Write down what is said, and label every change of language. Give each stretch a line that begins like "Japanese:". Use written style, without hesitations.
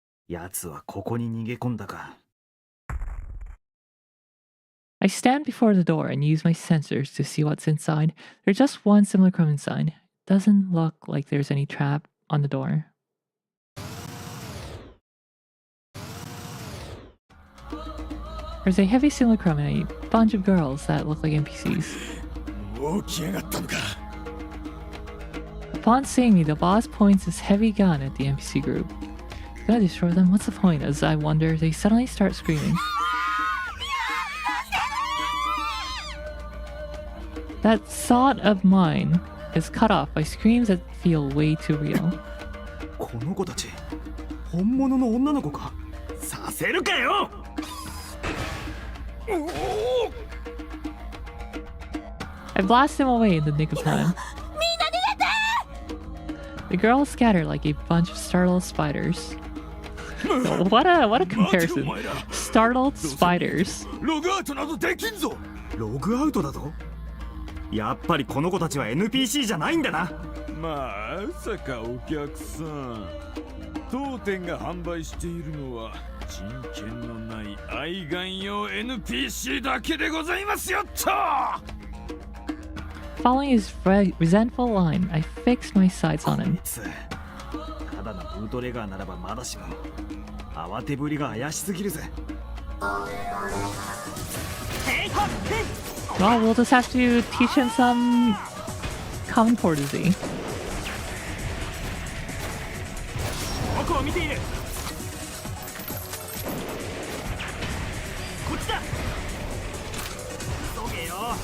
Japanese: 奴はここに逃げ込んだか。
English: I stand before the door and use my sensors to see what's inside. There's just one simulacrum inside. Doesn't look like there's any trap on the door. There's a heavy simulacrum and a bunch of girls that look like NPCs.
Japanese: もう来やがったのか。
English: Upon seeing me, the boss points his heavy gun at the NPC group. Gonna destroy them? What's the point? As I wonder, they suddenly start screaming. That thought of mine is cut off by screams that feel way too real.
Japanese: この子たち本物の女の子か。させるかよ。
English: I blast him away in the nick of time. The girls scatter like a bunch of startled spiders. What a comparison. Startled spiders.
Japanese: ログアウトなどできんぞ。ログアウトだぞ。やっぱりこの子たちは NPC じゃないんだな。まさかお客さん。当店が販売しているのは人権のない愛玩用 NPC だけでございますよっと。
English: Following his resentful line, I fixed my sights on him.
Japanese: ただのブートレガーならばまだしも慌てぶりが怪しすぎるぜ。
English: Well, we'll just have to teach him some common courtesy.
Japanese: 僕を見ている。こっちだ。急げよ。